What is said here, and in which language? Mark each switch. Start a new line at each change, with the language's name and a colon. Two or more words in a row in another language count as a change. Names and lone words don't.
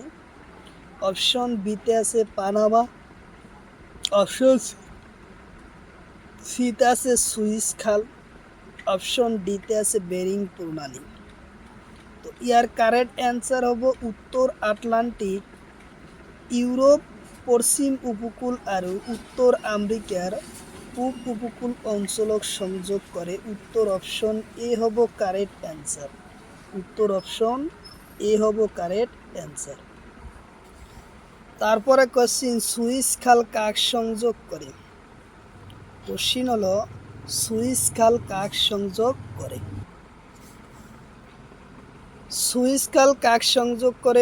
Assamese: অপশন বিতে আছে পানামা, অপশন সিতে আছে সুইস খাল, অপশন ডিতে আছে বেরিং প্রণালী। তো ইয়ার
English: correct answer
Assamese: হব উত্তর আটলান্টিক ইউরোপ পশ্চিম উপকূল আৰু উত্তৰ আমেৰিকাৰ পূব উপকূল অঞ্চলক সংযোগ কৰে। উত্তৰ অপশ্যন এ হ'ব
English: correct answer.
Assamese: উত্তর অপশন এ হব
English: correct answer.
Assamese: তারপরে কোশ্চিন সুইস খাল কাক সংযোগ করে? কোশ্চিন হলো সুইস খাল কাক সংযোগ করে? সুইস খাল কাক সংযোগ করে?